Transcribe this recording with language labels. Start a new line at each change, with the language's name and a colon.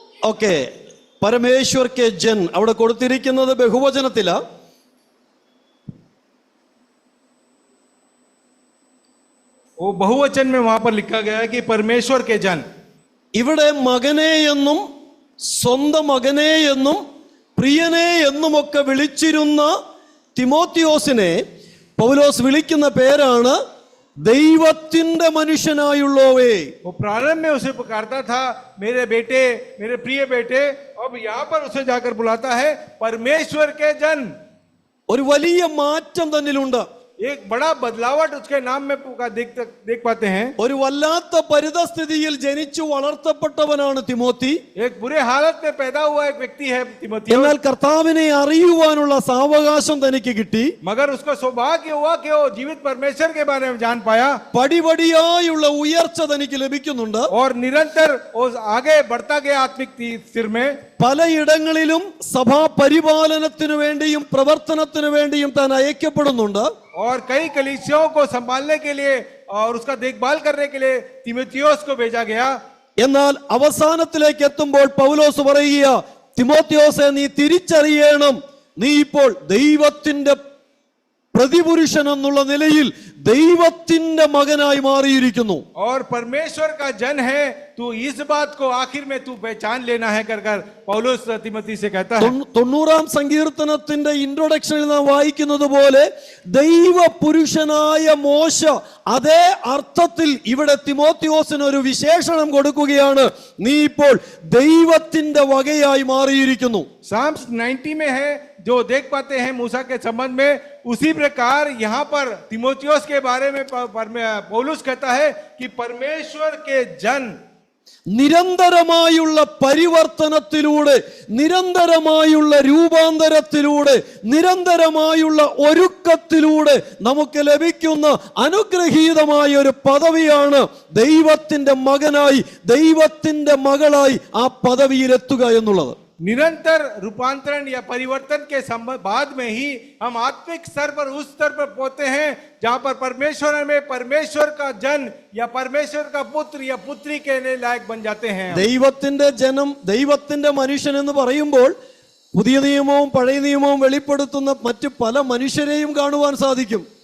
Malayalam: Okay,
Hindi: Parameshwar K Jan
Malayalam: അവിടെ കൊടുത്തിരിക്കുന്നത് ബഹുവചനത്തില.
Hindi: वो बहुवचन में वहां पर लिखा गया है कि परमेश्वर के जन.
Malayalam: ഇവിടെ മകനെ എന്നും സ്വന്തം മകനെ എന്നും പ്രിയനെ എന്നുമൊക്കെ വിളിച്ചിരുന്ന തിമോത്തിയോസിനെ പൗലോസ് വിളിക്കുന്ന പേരാണ് ദൈവത്തിന്റെ മനുഷ്യനായുള്ളോവേ.
Hindi: वो प्रारंभ में उसे पुकारता था मेरे बेटे, मेरे प्रिय बेटे. अब यहाँ पर उसे जाकर बुलाता है परमेश्वर के जन.
Malayalam: ഒരു വലിയ മാറ്റം തന്നിലുണ്ട്.
Hindi: एक बड़ा बदलावट उसके नाम में देख पाते हैं।
Malayalam: ഒരു വല്ലാത്ത പരിതസ്ഥിതിയിൽ ജനിച്ചു വളർത്തപ്പെട്ടവനാണ് തിമോത്തി.
Hindi: एक बुरे हालत में पैदा हुआ एक व्यक्ति है तिमोथियुस,
Malayalam: എന്നാൽ കർത്താവിനെ അറിയുവാനുള്ള സാവകാശം തനിക്ക് കിട്ടി.
Hindi: मगर उसको सौभाग्य हुआ कि वो जीवित परमेश्वर के बारे में जान पाया
Malayalam: പടിപടിയായുള്ള ഉയർച്ച തനിക്ക് ലഭിക്കുന്നുണ്ട്.
Hindi: और निरंतर वो आगे बढ़ता गया आत्मिक स्थिर में।
Malayalam: പലയിടങ്ങളിലും സഭാ പരിപാലനത്തിനു വേണ്ടിയും പ്രവർത്തനത്തിനു വേണ്ടിയും താൻ അയക്കപ്പെടുന്നുണ്ട്.
Hindi: और कई कलीसियाओं को संभालने के लिए और उसका देखभाल करने के लिए तिमोथियुस को भेजा गया।
Malayalam: എന്നാൽ അവസാനത്തിലേക്ക് എത്തുമ്പോൾ പൗലോസ് പറയുക, തിമോത്തിയോസെ നീ തിരിച്ചറിയണം, നീ ഇപ്പോൾ ദൈവത്തിന്റെ പ്രതിപുരുഷൻ എന്നുള്ള നിലയിൽ ദൈവത്തിന്റെ മകനായി മാറിയിരിക്കുന്നു.
Hindi: और परमेश्वर का जन है, तू इस बात को आखिर में तू पहचान लेना है कर पौलुस तिमोथी से कहता है।
Malayalam: 90-ാം സങ്കീർത്തനത്തിന്റെ ഇൻട്രൊഡക്ഷനിൽ നാം വായിക്കുന്നത് പോലെ ദൈവ പുരുഷനായ മോശ അതേ അർത്ഥത്തിൽ ഇവിടെ തിമോത്തിയോസിന് ഒരു വിശേഷണം കൊടുക്കുകയാണ്, നീ ഇപ്പോൾ ദൈവത്തിന്റെ വകയായി മാറിയിരിക്കുന്നു.
Hindi: साम्स 90 में है जो देख पाते हैं मूसा के संबंध में, उसी प्रकार यहाँ पर तिमोथियुस के बारे में पौलुस कहता है कि परमेश्वर के जन
Malayalam: നിരന്തരമായുള്ള പരിവർത്തനത്തിലൂടെ, നിരന്തരമായുള്ള രൂപാന്തരത്തിലൂടെ, നിരന്തരമായുള്ള ഒരുക്കത്തിലൂടെ നമുക്ക് ലഭിക്കുന്ന അനുഗ്രഹീതമായ ഒരു പദവിയാണ് ദൈവത്തിന്റെ മകനായി, ദൈവത്തിന്റെ മകളായി ആ പദവിയിലെത്തുക എന്നുള്ളത്.
Hindi: निरंतर रूपांतरण या परिवर्तन के बाद में ही हम आत्मिक स्तर पर उस स्तर पर पहुंचते हैं जहां पर परमेश्वर में परमेश्वर का जन या परमेश्वर का पुत्र या पुत्री के लायक बन जाते हैं.
Malayalam: ദൈവത്തിന്റെ ജനം, ദൈവത്തിന്റെ മനുഷ്യൻ എന്ന് പറയുമ്പോൾ പുതിയ നിയമവും പഴയ നിയമവും വെളിപ്പെടുത്തുന്ന മറ്റു പല മനുഷ്യരെയും കാണുവാൻ സാധിക്കും.